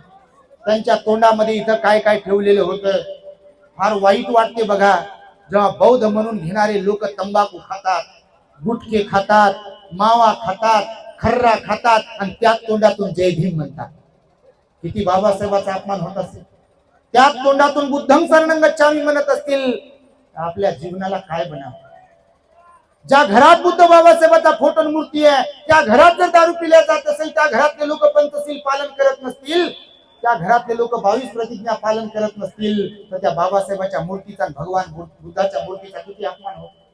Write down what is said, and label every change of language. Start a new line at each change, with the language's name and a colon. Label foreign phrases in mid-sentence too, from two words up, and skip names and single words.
Marathi: त्यांच्या तोंडामध्ये इथं काय काय ठेवलेलं होतं, फार वाईट वाटते बघा. जेव्हा बौद्ध म्हणून घेणारे लोक तंबाखू खातात, गुटखे खातात, मावा खातात, खर्रा खातात आणि त्याच तोंडातून जय भीम म्हणतात. किती बाबासाहेबाचा अपमान होत असेल. त्याच तोंडातून
Pali: बुद्धं शरणं गच्छामि
Marathi: म्हणत असतील. आपल्या जीवनाला काय बनावं? ज्या घरात बुद्ध बाबासाहेबाचा फोटो मूर्ती आहे, त्या घरात जर दारू पिल्या जात असेल, त्या घरातले लोक पंचशील पालन करत नसतील, त्या घरातले लोक 22 प्रतिज्ञा पालन करत नसतील, तर त्या बाबासाहेबाच्या मूर्तीचा, भगवान बुद्धाच्या मूर्तीचा किती अपमान होतो.